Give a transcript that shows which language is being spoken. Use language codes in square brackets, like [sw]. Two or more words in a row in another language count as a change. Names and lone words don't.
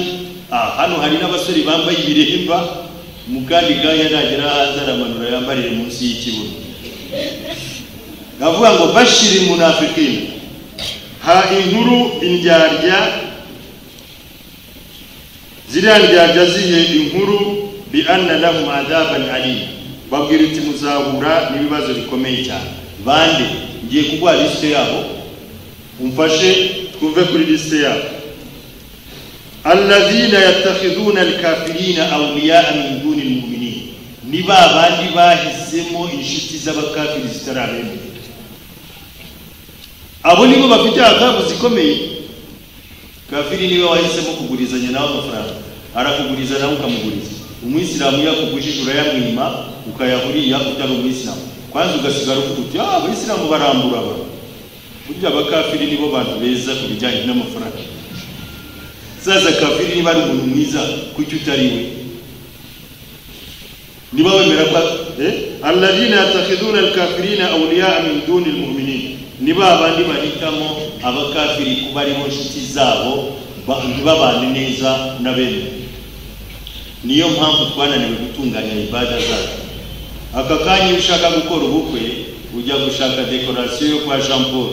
[rw] Hano hari n'abasore bambaye ibirehemba, mu kandi kanya nagera hanze aramanura yambarire munsi y'ikibuno. Navuga ngo [ar] بشر المنافقين, [rw] ha inkuru indyarya, ziriya ndyarya zihe inkuru [ar] بأن لهم عذابا أليما, [rw] babwira uti muzahura n'ibibazo bikomeye cyane. Bande ngiye kugwa liste yabo, umfashe twumve kuri liste yabo. [ar] الذين يتخذون الكافرين أولياء من دون المؤمنين, [rw] ni babandi bahisemo inshuti z'abakafiri zitarabemeye. Abo nibo bafite agabu zikomeye. Kafiri niwe wahisemo kugurizanya nawe amafaranga, arakuguriza nawe ukamuguriza. Umuyisilamu yakugujije urayamwima, ukayahuriya utari umuyisilamu, kwanza ugasigara uvuga uti abayisilamu barambura aba. Burya abakafiri nibo bantu beza ku bijyanye n'amafaranga. Sasa kafiri niba ari umuntu mwiza, kuki utari we? Niba wemera ko [ar] الذين يتخذون الكافرين أولياء من دون المؤمنين, [rw] niba abandi bahitamo abakafiri kuba ari inshuti zabo, ntibabane neza na bene. Niyo mpamvu twananiwe gutunganya ibada zacu. Aka kanya ushaka gukora ubukwe, ujya gushaka decoration yo kwa Jean Paul.